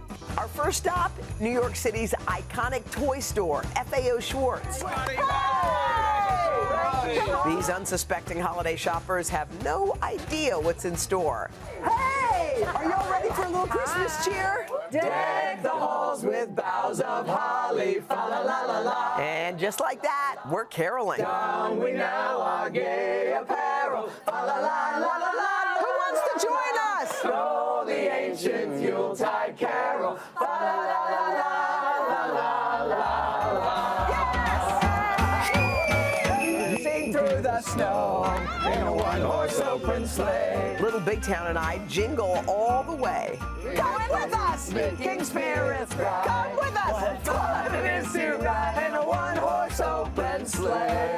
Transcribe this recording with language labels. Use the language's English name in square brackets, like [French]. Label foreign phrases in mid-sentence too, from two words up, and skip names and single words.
[English] Our first stop, New York City's iconic toy store, FAO Schwartz. These unsuspecting holiday shoppers have no idea what's in store. Hey! Are y'all ready for a little Christmas cheer? Deck the halls with boughs of holly, fa la la la la. And just like that, we're caroling. Down we now our gay apparel, fa la la la la la. Who wants to join us? Throw the ancient Yuletide carol, fa la la la la la la la. Yes! Sing through the snow in a one-horse open sleigh. Little Big Town and I jingle all the way. Come with us, King Spirits, come with us. What fun it is to ride in a one-horse open sleigh.